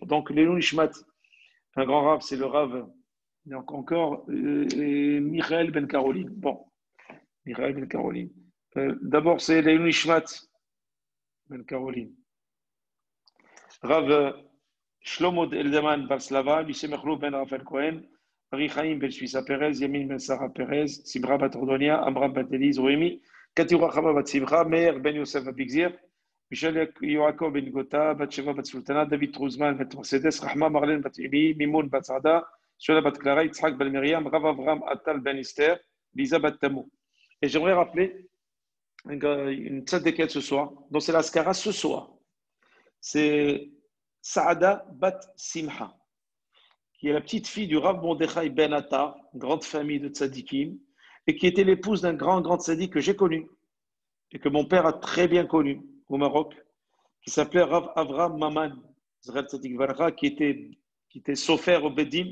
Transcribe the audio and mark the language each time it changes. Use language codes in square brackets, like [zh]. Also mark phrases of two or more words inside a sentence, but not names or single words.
[fr] Donc, Léon Nishmat, un grand rave, c'est le rave, donc encore, Michael Ben Caroline. Bon, Michael Ben Caroline. D'abord, c'est Léon Nishmat Ben Caroline. Rav Shlomo Eldaman Barslava, Lucien Merlot Ben Raphaël Cohen, Marie Chaim Ben Suissa Perez, Yamin Ben Sarah Perez, Sibra Bat Ordonia, Amram Bat Eliz, Roemi, Katura Chava Bat Simra, Meir Ben Yosef Abigzir, Michel Yoakov Ben Gota, Bat Sheva Bat Sultana, David Truzman Bat Mercedes, Rahma Marlène Bat Imi, Mimoun Bat Sada, Shola Bat Clara, Yitzhak Ben Miriam, Rav Avram Atal Ben Esther, Lisa Bat Tamou. Et j'aimerais rappeler une tzadéket ce soir, dont c'est la skara ce soir. C'est Saada Bat Simha, qui est la petite fille du Rav Mordechai Ben Attar, grande famille de tzadikim, et qui était l'épouse d'un grand tzadik que j'ai connu, et que mon père a très bien connu au Maroc, qui s'appelait Rav Avram Maman, qui était sofer au Bedin.